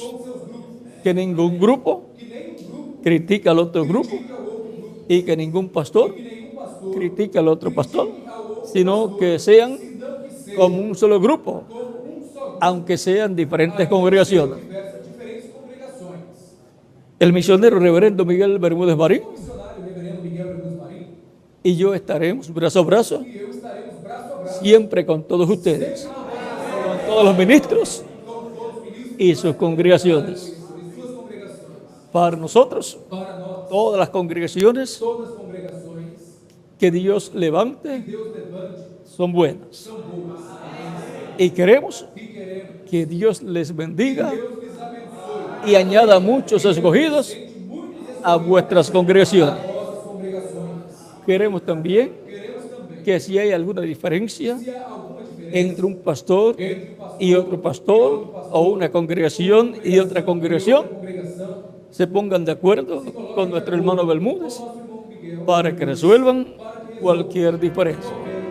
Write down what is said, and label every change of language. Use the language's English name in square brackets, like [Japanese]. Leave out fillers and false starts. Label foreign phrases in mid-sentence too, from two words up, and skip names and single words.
[Spanish] Que ningún grupo critica al otro grupo y que ningún pastor critica al otro pastor, sino que sean como un solo grupo, aunque sean diferentes congregaciones. [Portuguese] Diferentes congregações. [Spanish] El misionero reverendo Miguel Bermúdez Marín [Portuguese] O missionário reverendo Miguel Bermúdez Marín [Spanish] y yo estaremos brazo a brazo [Portuguese] e eu estaremos braço a braço [Spanish] siempre con todos ustedes, con todos los ministros y sus congregaciones. [Portuguese] e suas congregações. [Spanish] Para nosotros, [Portuguese] Para nós, [Spanish] todas las congregaciones [Portuguese] todas as congregações [Spanish] que Dios levante [Portuguese] Deus levante [Spanish] son buenas. [Portuguese] são boas. [Spanish] Y queremos [Portuguese] E queremos [Spanish] que Dios les bendiga [Portuguese] Deus lhes abençoe [Spanish] y añada muchos escogidos a vuestras congregaciones. [Portuguese] vossas congregações. [Spanish] Queremos también [Portuguese] Queremos também [Spanish] que si hay alguna diferencia [Portuguese] que há alguma diferença [Spanish] entre un pastor [Portuguese] entre um pastor [Spanish] y otro pastor o una congregación y otra congregación, [Portuguese] congregação, [Spanish] se pongan de acuerdo con nuestro hermano Bermúdez [Portuguese] nosso irmão Miguel, [Spanish] para que resuelvan cualquier diferencia.